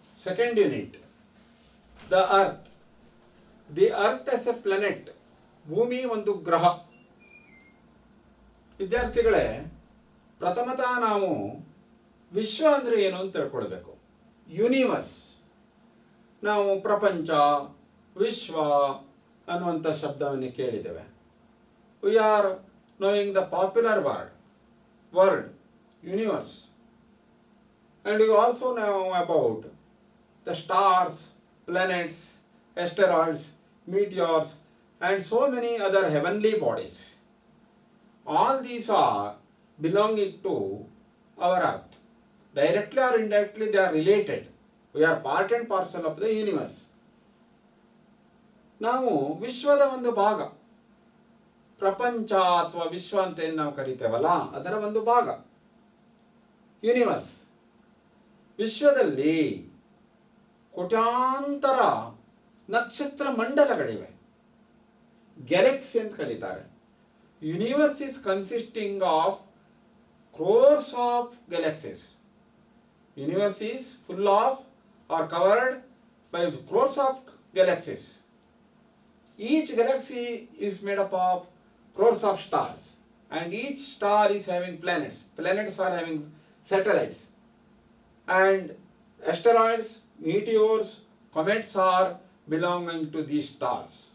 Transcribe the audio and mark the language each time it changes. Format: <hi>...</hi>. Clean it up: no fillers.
<en>Second unit, the earth. The earth is a planet.</en> <kn>ಭೂಮಿ ಒಂದು ಗ್ರಹ. ವಿದ್ಯಾರ್ಥಿಗಳೇ, ಪ್ರಥಮತಃ ನಾವು ವಿಶ್ವ ಅಂದರೆ ಏನು ಅಂತ ತಿಳ್ಕೊಳ್ಬೇಕು. ಯೂನಿವರ್ಸ್. ನಾವು ಪ್ರಪಂಚ, ವಿಶ್ವ ಅನ್ನುವಂಥ ಶಬ್ದವನ್ನು ಕೇಳಿದ್ದೇವೆ. We are</kn> <en>knowing the popular word universe, and you also know about the stars, planets, asteroids, meteors, and so many other heavenly bodies. All these are belonging to our earth. Directly or indirectly they are related. We are part and parcel of the universe.</en> <kn>ನಾವು ವಿಶ್ವದ ಒಂದು ಭಾಗ. ಪ್ರಪಂಚ ಅಥವಾ ವಿಶ್ವ ಅಂತ ಏನು ನಾವು ಕರಿತೇವಲ್ಲ, ಅದರ ಒಂದು ಭಾಗ ಯೂನಿವರ್ಸ್. ವಿಶ್ವದಲ್ಲಿ ಕೋಟ್ಯಾಂತರ ನಕ್ಷತ್ರ ಮಂಡಲಗಳಿವೆ. ಗ್ಯಾಲಕ್ಸಿ ಅಂತ ಕರೀತಾರೆ.</kn> <en>Universe is consisting of crores of galaxies. Universe is full of or covered by crores of galaxies. Each galaxy is made up of crores of stars, and each star is having planets. Planets are having satellites, and asteroids, meteors, comets are belonging to these stars.</en>